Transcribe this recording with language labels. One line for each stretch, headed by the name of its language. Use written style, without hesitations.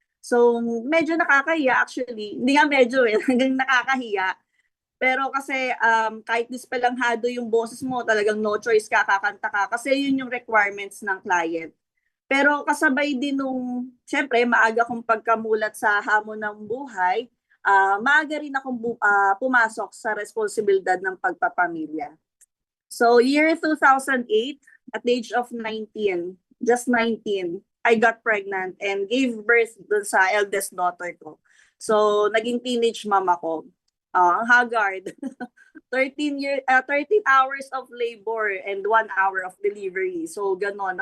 Filipino: So medyo nakakahiya actually. Hindi nga medyo hanggang nakakahiya. Pero kasi kahit dispelanghado yung boses mo, talagang no choice ka, kakanta ka. Kasi yun yung requirements ng client. Pero kasabay din nung, syempre, maaga kong pagkamulat sa hamon ng buhay, maaga rin akong pumasok sa responsibilidad ng pagpapamilya.
English: So year 2008, at the age of 19, just 19, I got pregnant and gave birth
Filipino: dun sa
English: eldest daughter ko.
Filipino: So, naging teenage mom ako. Ang haggard.
English: 13 hours of labor and 1 hour of delivery.
Filipino: So, ganon.